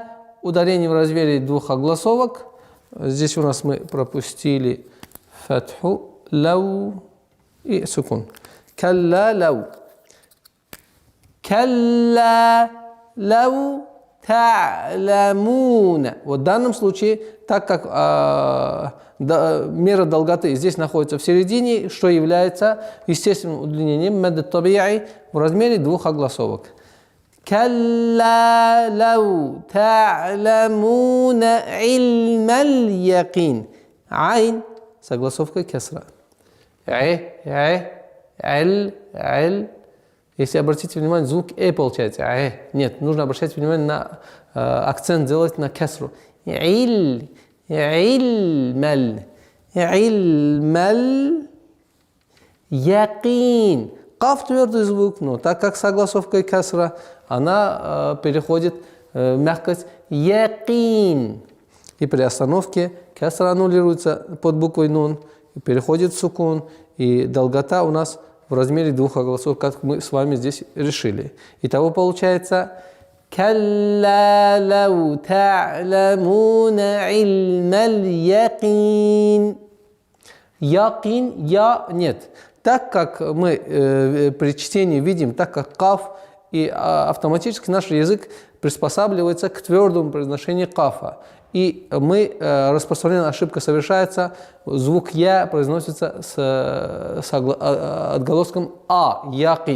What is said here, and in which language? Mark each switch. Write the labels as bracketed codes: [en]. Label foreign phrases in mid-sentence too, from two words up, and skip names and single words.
[ru] Ударение в размере двух огласовок. Здесь у нас мы пропустили фатху, лау и сукун. [ar] كلا لو. كلا لو تعلمون. [ru] Вот в данном случае, так как мера долготы здесь находится в середине, что является естественным удлинением [ar] مد طبيعي [ru] в размере двух огласовок. [ar] كلا لو تعلمون علم اليقين. [ru] Айн с огласовкой кесра. Если обратите внимание, звук получается. Нет, нужно обращать внимание на акцент делать на кесру. [ar] علم اليقين. [ru] Каф твердый звук, но так как с огласовкой кесра, она переходит в мягкость якин. И при остановке кесра аннулируется под буквой нун, и переходит в сукун, и долгота у нас в размере двух огласов, как мы с вами здесь решили. Итого получается [ar] «كلا لو تعلمون علم اليقين». [ru] Якин, я, нет. Так как мы при чтении видим, так как каф, и автоматически наш язык приспосабливается к твердому произношению кафа. И мы, распространенная ошибка совершается, звук «я» произносится с отголоском «а», «якин».